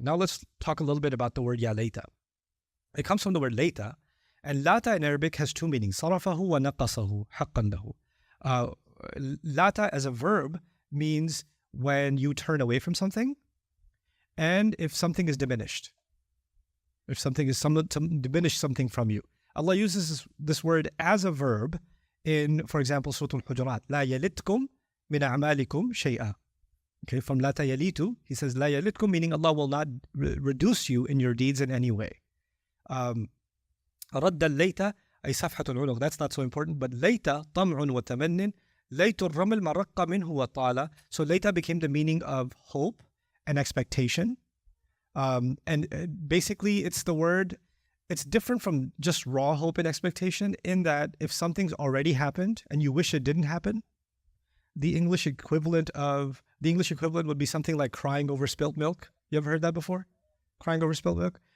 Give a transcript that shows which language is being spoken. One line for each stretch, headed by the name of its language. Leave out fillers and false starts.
English: Now let's talk a little bit about the word ya layta. It comes from the word layta, and lata in Arabic has 2 meanings: sarafahu wa naqasahu haqqan lahu. Lata as a verb means when you turn away from something, and if something is diminished. If something is diminish something from you. Allah uses this word as a verb in, for example, Surah Al-Hujurat.
Arabic: لا يلتكم من أعمالكم شيئا.
English: Okay, from
Arabic: لا تيليتو,
English: he says
Arabic: لا يلتكم,
English: meaning Allah will not reduce you in your deeds in any way.
Arabic: رد الليت أي صفحة العنق.
English: That's not so important, but
Arabic: ليت طمع وتمن ليت الرمل ما رق منه وطال.
English: So ليت became the meaning of hope and expectation. And basically it's the word, it's different from just raw hope and expectation in that if something's already happened and you wish it didn't happen, the English equivalent would be something like crying over spilt milk. You ever heard that before? Crying over spilt milk?